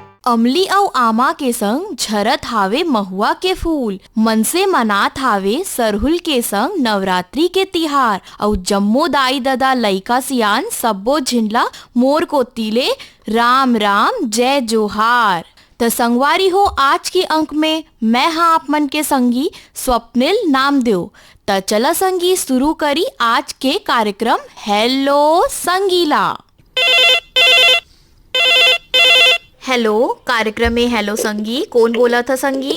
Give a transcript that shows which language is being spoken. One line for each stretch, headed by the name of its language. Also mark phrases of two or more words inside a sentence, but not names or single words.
Chhattisgarhi: अमली अउ आमा के संग झरत हावे महुआ के फूल, मन से मनात हावे सरहुल के संग नवरात्रि के तिहार। अउ जम्मो दाई ददा लइका सियान सब्बो झिनला मोर को तिले राम राम जय जोहार। तो संगवारी हो, आज के अंक में मैं हाँ आप मन के संगी स्वप्निल नामदेव। तो चला संगी शुरू करी आज के कार्यक्रम हेलो संगीला। हेलो कार्यक्रम में हेलो संगी, कौन बोला था संगी?